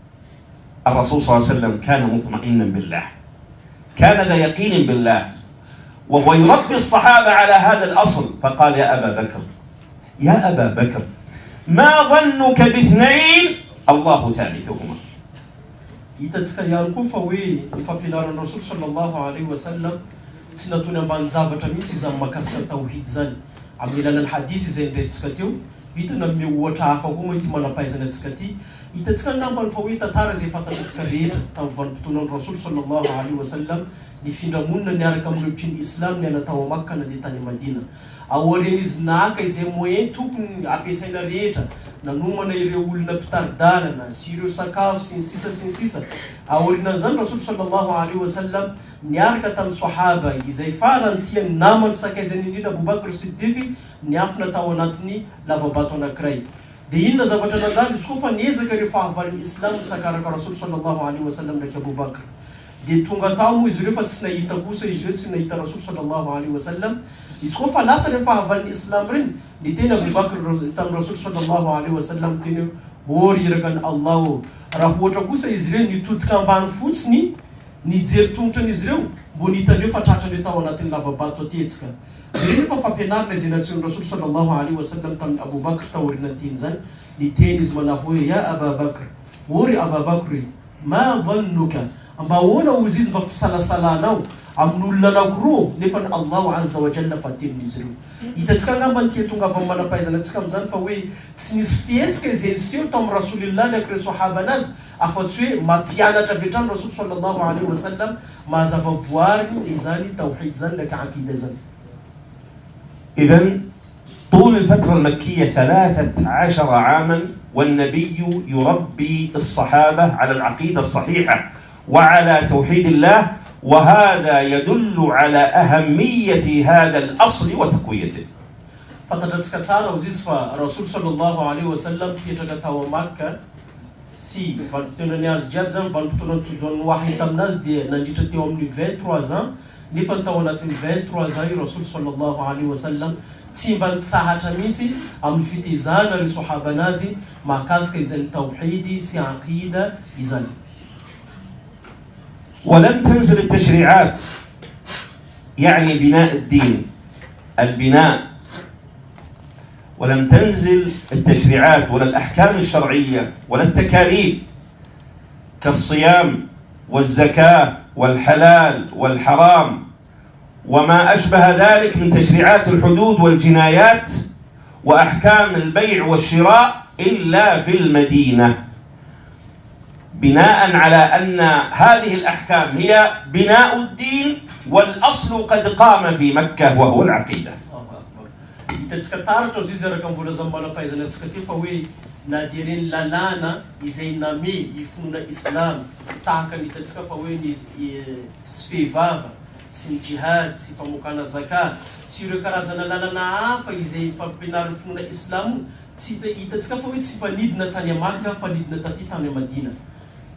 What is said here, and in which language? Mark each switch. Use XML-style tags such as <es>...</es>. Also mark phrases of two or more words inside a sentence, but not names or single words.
<ar>الرسول صلى الله عليه وسلم كان مطمئنا بالله، كان ذا يقين بالله، وهو يربي الصحابة على هذا الأصل، فقال: يا أبا بكر، يا أبا بكر، ما ظنك باثنين الله ثالثهما.</ar> <mg>Hitantsika koa fa hoe ny fampianaran'ny Rasul</mg> <ar>صلى الله عليه وسلم</ar> <mg>tsy natony ambany zavatra mihitsy izy mahakasika tauhid zany. Amin'ny alalan'ny hadisy izay ndresintsika teo, vitana me ohatra hafa koa moa ity manampahaizana antsika ty. Hitantsika nambany fa hoe tantara izay fantatritsika rehetra tamin'ny vanim-potoanan'ny Rasul</mg> <ar>صلى الله عليه وسلم,</ar> <mg>ny findramonina niaraka amin'ny mpino islam ny anatao Makka na tany Madina. Aorian'izy naka izay moyen tokony ampiasaina rehetra, nanomana ireo olona mpitaridalana sy ireo sakafo sy ny sisa. Aorian'izany Rasul</mg> <ar>صلى الله عليه وسلم</ar> <mg>niaraka tamin'ny sahaba izay farany tiany namany sakaizany indrindra Abubakr Siddiq niafina tao anatin'ny lavabato anankiray. Dia inona zavatra nandalo izy koa fa niezaka ireo fahavalon'ny islam mitsakaraka Rasul</mg> <ar>صلى الله عليه وسلم</ar> <mg>ndraiky Abubakr. Dia tonga tao moa izy ireo fa tsy nahita kosa izy ireo, tsy nahita Rasul</mg> <ar>صلى الله عليه وسلم.</ar> <mg>Izy koa fa lasa ny fahavalon'ny islam reny, ny tena Abubakr tamin'ny Rasul</mg> <ar>صلى الله عليه وسلم</ar> <mg>teny hoe irakan Allah, raha ohatra kosa izy ireo nitodika ambany fotsiny nijery tongotran'izy ireo mbo nitaneo fa tratrany tao anatin'ny lavabato atetsika. Ireny fa fampianarana izay natsehan'ny Rasul</mg> <ar>صلى الله عليه وسلم</ar> <mg>tamin'ny Abubakr taorian'ny teny zany, niteny izy manao hoe:</mg> <ar>يا أبا بكر,</ar> <mg>ory Aba Bakr,</mg> <ar>ما ظنك,</ar> <mg>mba ahoana ozy izy mba fisalasalanao amin'ny olona anankiroa nefa ny</mg> <ar>الله عز وجل</ar> <mg>fa tenin'izy ireo. Hitantsika angamba ny tia tonga avy amin'ny manampahaizana antsika amin'izany fa hoe tsy nisy fihetsika izay niseho tao amin'ny Rasulillah ndraiky ireo sahaba anazy afa-tsy hoe mampianatra avy hatrany Rasul</mg> <ar>صلى الله عليه وسلم</ar> <mg>mahazava-boary izany tawhid zany ndraiky aqida zany.</mg> <ar>إذن طول الفترة المكية 13 عاما والنبي يربي الصحابة على العقيدة الصحيحة وعلى توحيد الله، وهذا يدل على أهمية هذا الأصل وتقويته.</ar> <mg>Fantatratsika tsara ozy izy fa Rasul</mg> <ar>صلى الله عليه وسلم</ar> <mg>fipetraka tao Makka sy vanim-potoanany azy jiaby zany, vanim-potoanany tojoan'ny wahy taminazy dia nandritra teo amin'ny 23 ans, nefa tao anatin'ny 23 ans io Rasul</mg> <ar>صلى الله عليه وسلم</ar> <mg>tsy mba nitsahatra mihitsy amin'ny fitezana ireo sahaba anazy mahakasika izany tawhidi sy aqida izany.</mg> <ar>ولم تنزل التشريعات، يعني بناء الدين، البناء، ولم تنزل التشريعات ولا الأحكام الشرعية ولا التكاليف كالصيام والزكاة والحلال والحرام وما أشبه ذلك من تشريعات الحدود والجنايات وأحكام البيع والشراء إلا في المدينة، بناء على أن هذه الأحكام هي بناء الدين والأصل قد قام في مكة وهو العقيدة.</ar> <mg>Hitantsika taratra ozy izy araka mivolazan'ny manampahaizana antsika teo fa hoe na dia reny lalàna izay name ifonona islam tahaka ny hitantsika fa hoe ny sy fehivava sy ny jihad sy famokana zaka sy ireo karazana lalàna hafa izay fampianaran'ny finoana islam, tsy hitantsika fa hoe tsy mpanidina tany Makka fa nidina taty tany Madina.</mg>